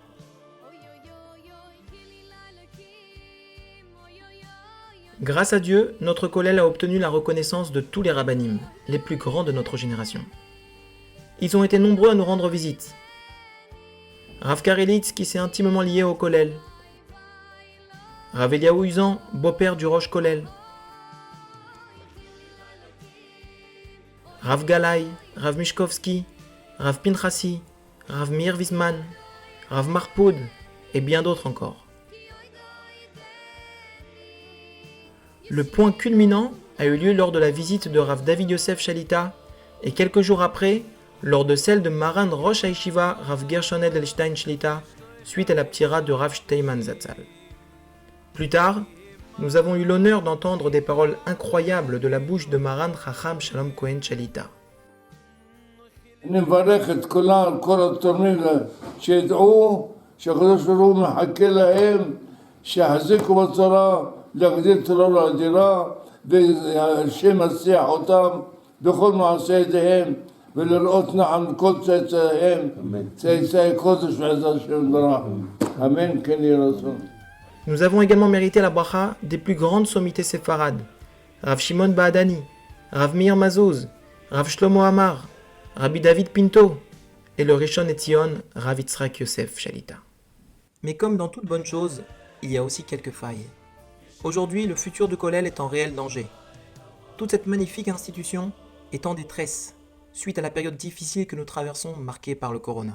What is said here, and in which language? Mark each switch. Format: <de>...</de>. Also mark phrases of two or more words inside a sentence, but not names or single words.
<fr>Grâce à Dieu, notre kollel a obtenu la reconnaissance de tous les rabbanim, les plus grands de notre génération. Ils ont été nombreux à nous rendre visite. Rav Karelitz, qui s'est intimement lié au kollel. Rav Eliaou Uzan, beau-père du</fr> <he>ראש כולל.</he> <fr>Rav Galay, Rav Mishkovski, Rav Pinchasi, Rav Meir Wiesman, Rav Marpoud et bien d'autres encore. Le point culminant a eu lieu lors de la visite de Rav David Yosef Shalita et quelques jours après, lors de celle de</fr> <he>מרן ראש הישיבה</he> <fr>Rav Gershon Edelstein Shlita suite à la ptira de Rav Steinman Zatzal. Plus tard, nous avons eu l'honneur d'entendre des paroles incroyables de la bouche de Maran Chacham Shalom Cohen Shalita.</fr> <he>נברך את כולם, כל התורמים, שידעו שהקדוש ברוך הוא מחכה להם, שיחזיקו בצרה, להגדיל את הרוב לאדירה, והשם יצליח אותם בכל מעשה ידיהם, ולראות נחם כל צאצאיהם, צאצאי קודש ועזר השם יתברך. אמן, כן יהי רצון.</he> <fr>Nous avons également mérité la bracha des plus grandes sommités séfarades. Rav Shimon Baadani, Rav Meir Mazouz, Rav Shlomo Amar, Rabbi David Pinto et le</fr> <he>ראשון לציון,</he> <fr>Rav Yitzhak Yosef Shalita. Mais comme dans toute bonne chose, il y a aussi quelques failles. Aujourd'hui, le futur de Kollel est en réel danger. Toute cette magnifique institution est en détresse suite à la période difficile que nous traversons marquée par le corona.</fr>